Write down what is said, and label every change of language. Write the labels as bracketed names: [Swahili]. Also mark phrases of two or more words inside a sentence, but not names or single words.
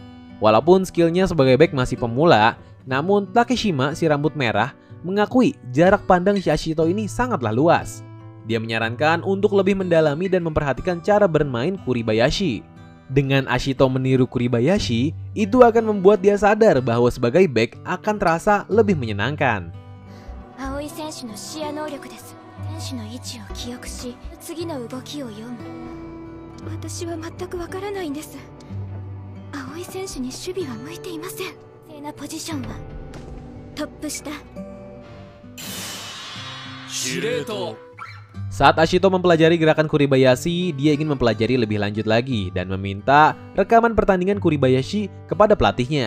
[Indonesian] Walaupun skillnya sebagai back masih pemula, namun Takeshima si rambut merah mengakui jarak pandang si Ashito ini sangatlah luas. Dia menyarankan untuk lebih mendalami dan memperhatikan cara bermain Kuribayashi. Dengan Ashito meniru Kuribayashi, itu akan membuat dia sadar bahwa sebagai back akan terasa lebih menyenangkan. [Japanese] Aoi選手の視野能力です。選手の位置を記憶し、次の動きを読む。私は全くわからないんです。青井選手に守備は向いていません。正なポジションはトップ下。 [Indonesian] 司令塔。Saat Ashito mempelajari gerakan Kuribayashi, dia ingin mempelajari lebih lanjut lagi dan meminta rekaman pertandingan Kuribayashi kepada pelatihnya.